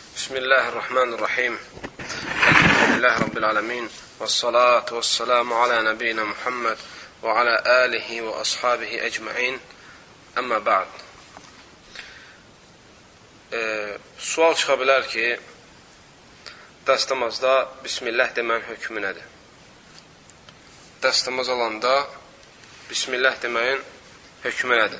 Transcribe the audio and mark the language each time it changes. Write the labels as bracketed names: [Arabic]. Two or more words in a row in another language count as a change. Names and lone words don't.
[Arabic] بسم الله الرحمن الرحيم. الحمد لله رب العالمين. والصلاة والسلام على نبينا محمد وعلى آله وأصحابه أجمعين. أما بعد. [Azerbaijani] Sual çıxa bilər ki, dəstəmazda Bismillah deməyin hökmü nədir? Dəstəmaz alanda Bismillah deməyin hökmü nədir?